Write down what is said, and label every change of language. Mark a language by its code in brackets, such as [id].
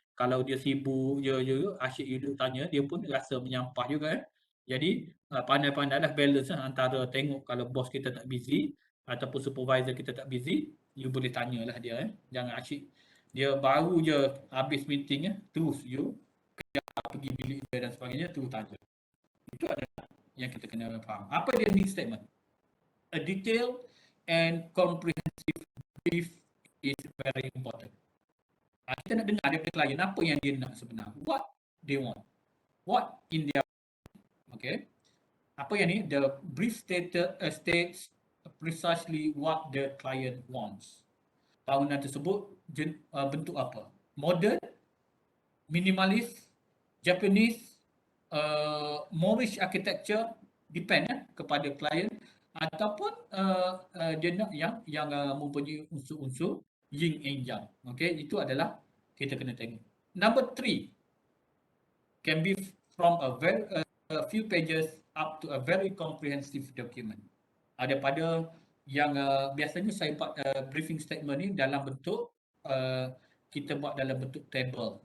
[ms] Kalau dia sibuk je asyik you duk tanya, dia pun rasa menyampah juga Jadi pandai-pandailah balance antara tengok kalau bos kita tak busy ataupun supervisor kita tak busy, you boleh tanyalah dia Jangan asyik dia baru je habis meeting terus you pergi bilik dia dan sebagainya terus tanya. Itu adalah yang kita kena faham. Apa dia need statement? [en] A detailed and comprehensive brief is very important. [ms] Kita nak dengar daripada klien apa yang dia nak sebenar. [en] What they want. What in their, okay. [ms] Apa yang ni? [en] The brief states precisely what the client wants. [ms] Bangunan tersebut bentuk apa? Modern, minimalist, Japanese, Moorish architecture, depend kepada klien, ataupun dia nak yang mempunyai unsur-unsur yin and yang. Okay, itu adalah kita kena tengok. [en] Number 3 can be from a few pages up to a very comprehensive document. [ms] Daripada yang biasanya saya buat briefing statement ni dalam bentuk kita buat dalam bentuk table.